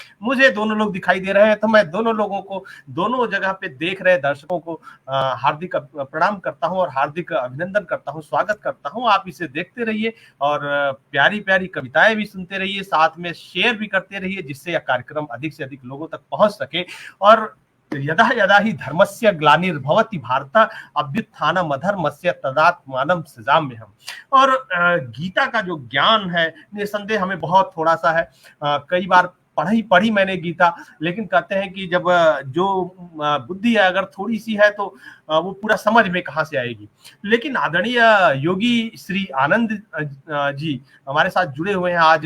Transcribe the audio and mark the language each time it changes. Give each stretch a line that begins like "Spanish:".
Hindi: मुझे दोनों लोग दिखाई दे रहे हैं, तो मैं दोनों लोगों को, दोनों जगह पे देख रहे दर्शकों को हार्दिक प्रणाम करता हूं और हार्दिक अभिनंदन करता हूं, स्वागत करता हूं। आप इसे देखते रहिए और प्यारी प्यारी कविताएं भी सुनते रहिए, साथ में शेयर भी करते रहिए, जिससे यह कार्यक्रम अधिक से अधिक लोगों तक पहुंच सके।
Sanskrit: और यदा यदा ही धर्मस्य ग्लानिर्भवति भारत, अभ्युत्थानम् अधर्मस्य तदात्मानं सृजाम्यहम्।
Hindi: और गीता का जो ज्ञान है निसंदेह हमें बहुत थोड़ा सा है। कई बार पढ़ी मैंने गीता, लेकिन कहते हैं कि जब जो बुद्धि है अगर थोड़ी सी है तो वो पूरा समझ में कहाँ से आएगी। लेकिन आदरणीय योगी श्री आनंद जी हमारे साथ जुड़े हुए हैं आज।